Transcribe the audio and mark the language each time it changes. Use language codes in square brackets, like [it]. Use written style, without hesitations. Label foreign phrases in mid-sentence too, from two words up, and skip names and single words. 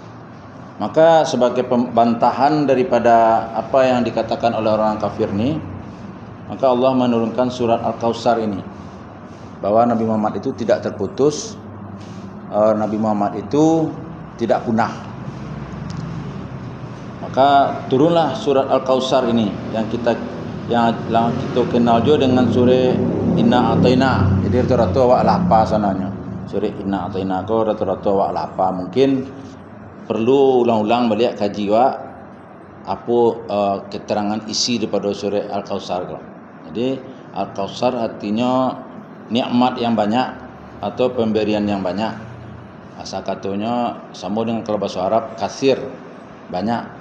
[id] Maka sebagai pembantahan daripada apa yang dikatakan oleh orang kafir ini, maka Allah menurunkan surat Al-Kautsar ini, bahwa Nabi Muhammad itu tidak terputus, Nabi Muhammad itu tidak punah. Maka turunlah surat Al-Kautsar ini yang kita kenal juga dengan surah [ar] Inna A'taina. [min] Jadi rata-rata awak lapa sananya. Surah [ar] Inna A'taina [min] ko rata-rata awak lapa. Mungkin perlu ulang-ulang balik kaji wak apa keterangan isi daripada surah Al-Kautsar ko. [id] Jadi Al-Kautsar artinya nikmat yang banyak atau pemberian yang banyak. Asal katanya sama dengan kalau bahasa Arab kasir, banyak.